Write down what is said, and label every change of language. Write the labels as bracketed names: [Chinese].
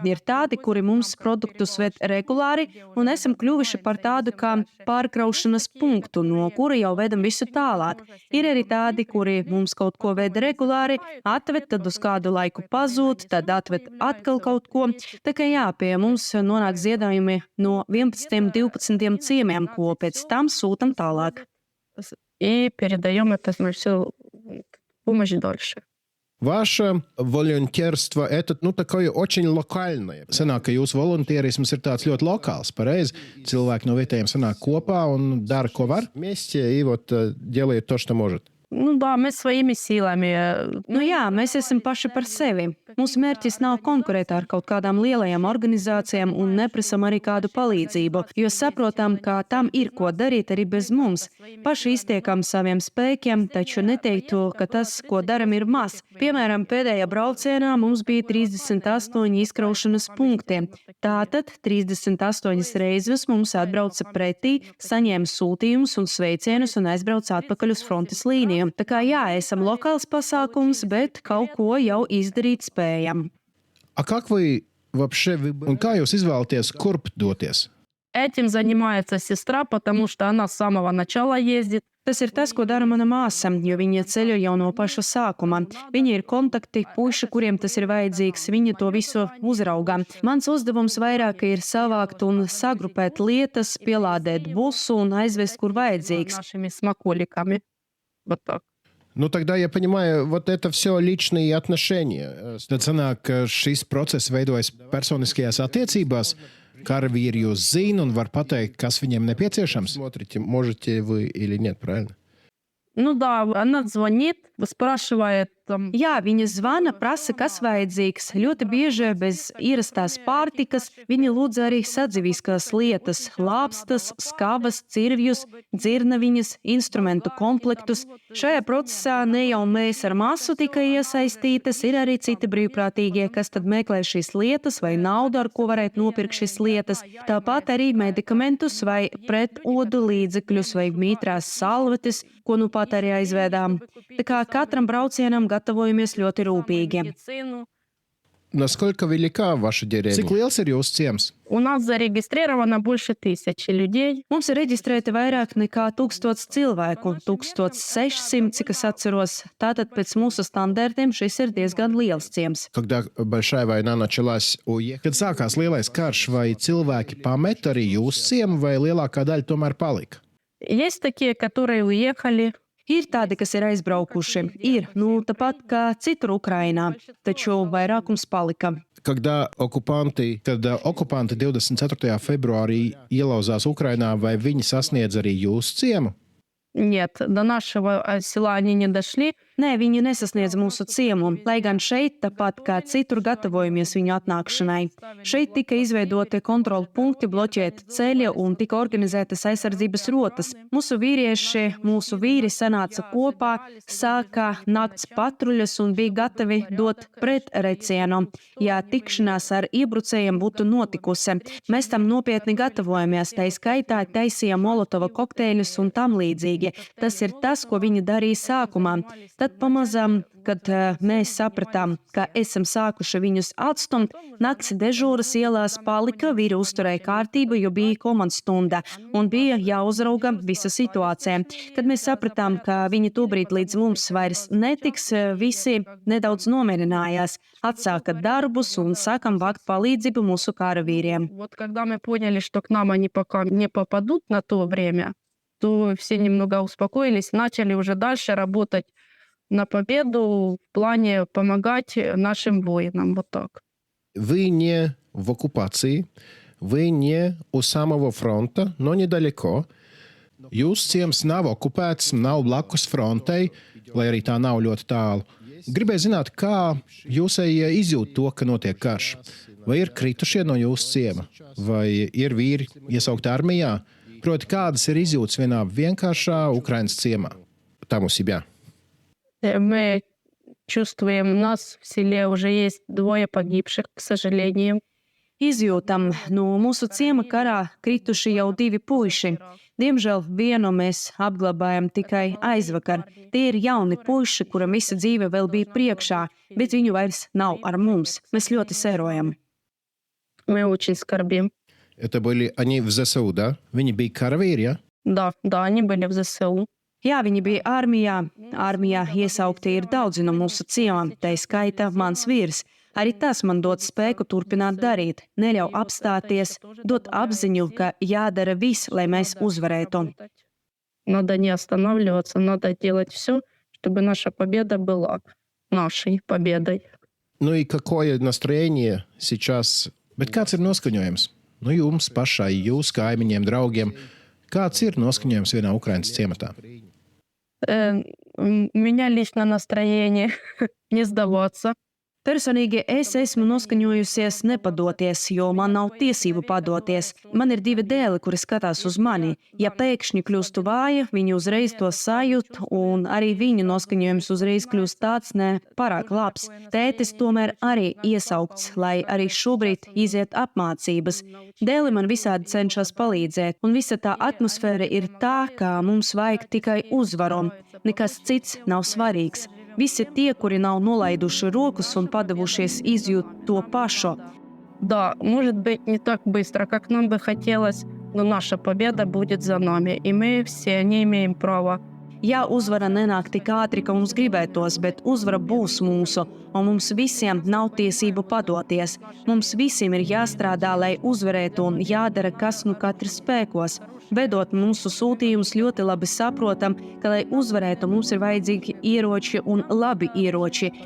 [Latvian] Ir tādi, kuri mums produktus ved regulāri un esam kļuvuši par tādu kā pārkraušanas punktu, no kura jau vedam visu tālāk. Ir arī tādi, kuri mums kaut ko ved regulāri, atved, tad uz kādu laiku pazūd, tad atved atkal kaut ko. Tā kā jā, pie mums nonāk ziedojumi no 11-12 ciemiem, ko pēc [Russian] там сутам [Latvian] tālāk. [Russian] И передаем это всю помощь дальше. Ваше волонтерство – это, такое очень локальное. [Latvian] Sanāk, ka jūsu volunteerisms ir tāds ļoti lokāls, pareizi. Cilvēki no vietējiem sanāk kopā un dara, ko var. [Russian] Вместе и вот делает то, что может. Nu, да, [Latvian] mēs [Russian] своими силами. [Latvian] Nu jā, mēs esam paši par sevi. Mūsu mērķis nav konkurēt ar kaut kādām lielajām organizācijām un neprasam arī kādu palīdzību, jo saprotam, ka tam ir ko darīt arī bez mums. Paši iztiekam saviem spēkiem, taču neteiktu, ka tas, ko daram, ir maz. Piemēram, pēdējā braucienā mums bija 38 izkraušanas punkti. Tātad 38 reizes mums atbrauca pretī, saņēma sūtījumus un sveicienus un aizbrauca atpakaļ uz frontes līniju. Tā kā jā, esam lokāls pasākums, bet kaut ko jau izdarīt spējam. [Russian] А как вы вообще, [Latvian] un kā jūs izvēlaties, kurp doties? [Russian] Этим занимается сестра, потому что она с самого начала ездит. [Latvian] Tas ir tas, ko dara mana māsa, jo viņa ceļo jau no paša sākuma. Viņa ir kontakti, puiši, kuriem tas ir vajadzīgs, viņa to visu uzrauga. Mans uzdevums vairāk ir savākt un sagrupēt lietas, pielādēt busu un aizvest, kur vajadzīgs. [Russian] Нашими смаколиками. Вот так. Тогда я понимаю, вот это все личные отношения. [Latvian] Tad sanāk, ka šis process veidojas personiskajās attiecībās. Karavīri jūs zina un var pateikt, kas viņiem nepieciešams. [Russian] Смотрите, можете вы или нет, правильно? Ну да, она звонит, спрашивает там. [Latvian] Jā, viņa zvana, prasa, kas vajadzīgs. Ļoti bieži bez ierastās pārtikas viņa lūdz arī sadzīviskās lietas - lāpstas, skavas, cirvjus, dzirnaviņas, instrumentu komplektus. Šajā procesā ne jau mēs ar māsu tikai iesaistītas, ir arī citi brīvprātīgie, kas tad meklē šīs lietas vai naudu, ar ko varētu nopirkt šīs lietas. Tāpat arī medikamentus vai pretodu līdzekļus vai mītrās salvetes, ko nu pat arī aizvedām. Tā kā katram braucienam gatavojamies ļoti rūpīgi. [Russian] Насколько велика ваша деревня? [Latvian] Cik liels ir jūsu ciems? [Russian] У нас зарегистрировано больше 1000 людей. [Latvian] Mums ir reģistrēti vairāk nekā 1000 cilvēku, 1600, cik es atceros. Tātad pēc mūsu standartiem šis ir diezgan liels ciems. [Russian] Когда большая война началась, [Latvian] kad sākās lielais karš, vai cilvēki pamet arī jūsu ciemu, vai lielākā daļa tomēr palika? [Russian] Есть такие, которые уехали. [Latvian] Ir tādi, kas ir aizbraukuši. Ir, tāpat kā citur Ukrainā, taču vairākums palika. Kad okupanti 24. februārī ielauzās Ukrainā, vai viņi sasniedz arī jūsu ciemu? [Russian] Нет, до нашего села они не дошли. [Latvian] Nē, viņi nesasniedz mūsu ciemu, lai gan šeit, tāpat kā citur, gatavojamies viņu atnākšanai. Šeit tika izveidoti kontrolu punkti, bloķēti ceļi un tika organizētas aizsardzības rotas. Mūsu vīri sanāca kopā, sāka nakts patruļas un bija gatavi dot pretrecienu, ja tikšanās ar iebrucējiem būtu notikusi. Mēs tam nopietni gatavojamies, tai skaitā taisījām molotova kokteļus un tam līdzīgi. Tas ir tas, ko viņi darīja sākumā. Tad pamazām, kad mēs sapratām, ka esam sākuši viņus atstumt, nakts dežūras ielās palika, vīri uzturēja kārtību, jo bija komandstunda un bija jāuzrauga visa situācija. Kad mēs sapratām, ka viņi tobrīd līdz mums vairs netiks, visi nedaudz nomierinājās, atsāka darbus un sākam vākt palīdzību mūsu karavīriem. [Russian] Вот когда мы поняли, что к нам они пока не попадут на то время, то все немного успокоились, начали уже дальше работать на победу в плане помогать нашим воинам. Вот так. Вы не в оккупации, вы не у самого фронта, но недалеко. [Latvian] Jūsu ciems nav okupēts, nav blakus frontei, lai arī tā nav ļoti tālu. Gribēju zināt, kā jūsējie izjūt to, ka notiek karš. Vai ir kritušie no jūsu ciema? Vai ir vīri iesaukti armijā? Proti, kādas ir izjūtas vienā vienkāršā Ukrainas ciemā? [Russian] Там у себя. Мы чувствуем, у нас в селе уже есть 2 погибших, к сожалению. [Latvian] Izjūtam, no mūsu ciema karā krituši jau 2 puiši. Diemžēl vienu mēs apglabājam tikai aizvakar. Tie ir jauni puiši, kuram visa dzīve vēl bija priekšā, bet viņu vairs nav ar mums. Mēs ļoti sērojam. [Russian] Мы очень skarbим. Это были они в ЗСУ, да? [Latvian] Viņi bija karavīri, ja? [Russian] Да, они были в ЗСУ. [Latvian] Jā, viņi bija armijā. Armijā iesaukti ir daudzi no mūsu ciemām, tā skaita mans vīrs. Arī tas man dod spēku turpināt darīt, neļauj apstāties, dod apziņu, ka jādara viss, lai mēs uzvarētu. [Russian] Надо не останавливаться, надо делать все, чтобы наша победа была нашей победой. Nu, и какое настроение сейчас? [Latvian] Bet kāds ir noskaņojums? Nu, jums pašai, jūsu kaimiņiem, draugiem. Kāds ir noskaņojums vienā Ukrainas ciematā? [Russian] У меня лично настроение не сдаваться. [Latvian] Personīgi es esmu noskaņojusies nepadoties, jo man nav tiesību padoties. Man ir 2 dēli, kuri skatās uz mani. Ja pēkšņi kļūstu vāja, viņi uzreiz to sajūt, un arī viņu noskaņojums uzreiz kļūst tāds nepārāk labs. Tētis tomēr arī iesaukts, lai arī šobrīd iziet apmācības. Dēli man visādi cenšas palīdzēt, un visa tā atmosfēra ir tā, ka mums vajag tikai uzvaru. Nekas cits nav svarīgs. Visi tie, kuri nav nolaiduši rokas un padavušies izjūt to pašu. [Russian] Да, может быть, не так быстро, как нам бы хотелось, но наша победа будет за нами, и мы все не имеем права. [Latvian] Jā, uzvara nenāk tik ātri, ka mums gribētos, bet uzvara būs mūsu, un mums visiem nav tiesību padoties. Mums visiem ir jāstrādā, lai uzvarētu, un jādara, kas nu katrs spēkos. Vedot mūsu sūtījumus, ļoti labi saprotam, ka, lai uzvarētu, mums ir vajadzīgi ieroči un labi ieroči.